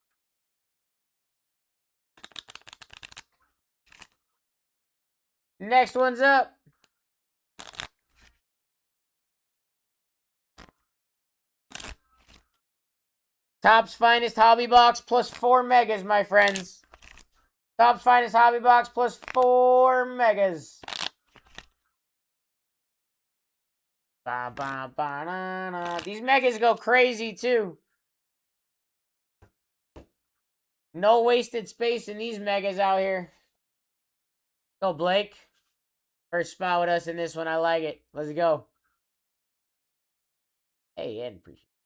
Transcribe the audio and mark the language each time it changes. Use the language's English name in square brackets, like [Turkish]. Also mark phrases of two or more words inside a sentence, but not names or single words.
[English] Next one's up. Topps Finest Hobby Box plus 4 megas, my friends. Topps Finest Hobby Box plus 4 megas. Ba, ba, ba, na, na. These megas go crazy, too. No wasted space in these megas out here. Go, Blake. First spot with us in this one. I like it. Let's go. Hey, and appreciate it.